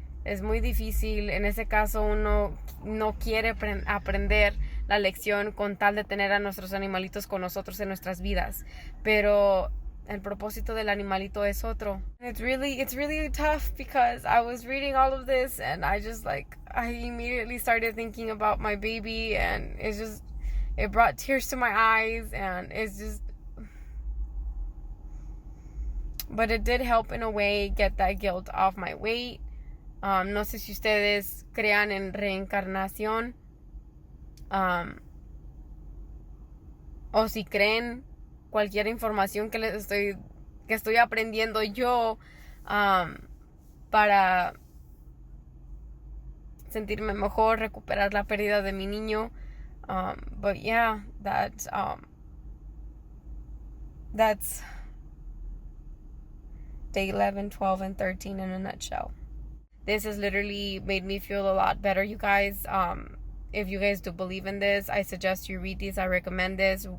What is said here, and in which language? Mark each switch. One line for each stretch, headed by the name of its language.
Spanish: Es muy difícil. En ese caso uno no quiere aprender la lección con tal de tener a nuestros animalitos con nosotros en nuestras vidas, pero el propósito del animalito es otro.
English: It's really tough because I was reading all of this and I immediately started thinking about my baby, and it brought tears to my eyes, and but it did help in a way get that guilt off my weight.
Spanish: No sé si ustedes crean en reencarnación, o si creen cualquier información que estoy aprendiendo yo, para sentirme mejor, recuperar la pérdida de mi niño.
English: But yeah, that's day 11, 12, and 13 in a nutshell. This has literally made me feel a lot better, you guys. If you guys do believe in this, I suggest you read these. I recommend this.